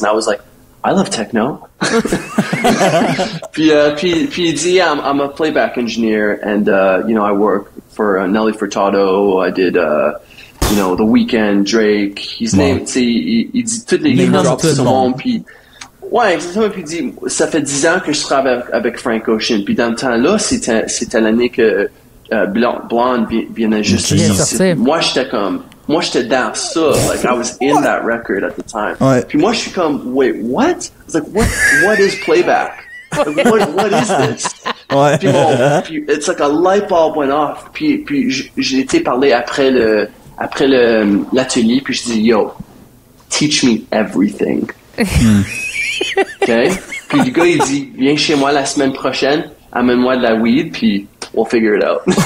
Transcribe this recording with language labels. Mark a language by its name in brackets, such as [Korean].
[English] And I was like, I love techno. [French] puis il dit, [English] yeah, I'm a playback engineer and, I work for Nelly Furtado. I did, The Weeknd, Drake. His name, [French] tu sais, il dit toutes les noms de son monde. Puis, ouais, exactement. Puis il dit, ça fait 10 ans que je travaille avec Frank Ocean. Puis dans le temps-là, c'était l'année que Blonde venait juste de sortir. Moi, j'étais dans ça. [English] Like, I was in that record at the time. [French] Ouais. Puis moi, je suis comme, [English] wait, what? I was like, what is playback? Like, what is this? [French] Ouais. [English] Puis it's like a light bulb went off. [French] Puis j'ai été parler après l'atelier, puis je dis, [English] yo, teach me everything. [French] Okay? Puis le gars, il dit, viens chez moi la semaine prochaine, amène-moi de la weed, puis [English] we'll figure it out.